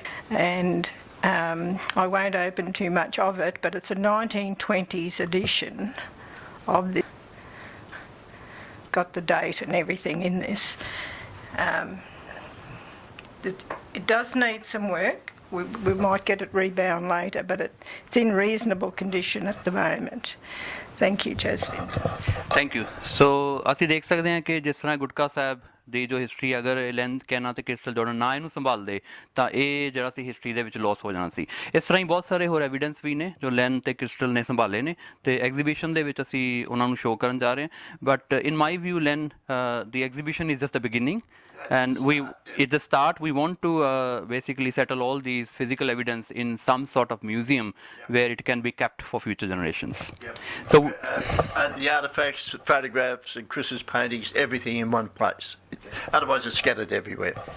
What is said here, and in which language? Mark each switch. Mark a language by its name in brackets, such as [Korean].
[English] And I won't open too much of it, but it's a 1920s edition of this. Got the date and everything in this. It does need some work. We might get it rebound later, but it's in reasonable condition at the moment. Thank you, Jasmine. Thank you. [Punjabi] So ਅਸੀਂ ਦੇਖ ਸਕਦੇ ਹਾਂ ਕਿ ਜਿਸ ਤਰ੍ਹਾਂ ਗੁਟਕਾ ਸਾਹਿਬ ਦੀ ਜੋ history, ਅਗਰ ਲੈਨ ਕੈਨਾ ਤੇ ਕ੍ਰਿਸਟਲ ਜੋਰਡਨ ਨਾ ਇਹਨੂੰ ਸੰਭਾਲਦੇ ਤਾਂ ਇਹ ਜਿਹੜਾ ਸੀ ਹਿਸਟਰੀ ਦੇ ਵਿੱਚ ਲੋਸ ਹੋ ਜਾਣਾ ਸੀ. ਇਸ ਤਰ੍ਹਾਂ ਹੀ ਬਹੁਤ ਸਾਰੇ ਹੋਰ ਐਵੀਡੈਂਸ ਵੀ ਨੇ ਜੋ ਲੈਨ ਤੇ ਕ੍ਰਿਸਟਲ ਨੇ ਸੰਭਾਲੇ ਨੇ, ਤੇ ਐਗਜ਼ੀਬਿਸ਼ਨ ਦੇ ਵਿੱਚ ਅਸੀਂ ਉਹਨਾਂ ਨੂੰ ਸ਼ੋਅ ਕਰਨ ਜਾ ਰਹੇ ਹਾਂ. [English] But in my view, Len, the exhibition is just the beginning. And at the start, we want to basically settle all these physical evidence in some sort of museum where it can be kept for future generations. Yep. So the artifacts, photographs, and Chris's paintings, everything in one place. Otherwise, it's scattered everywhere.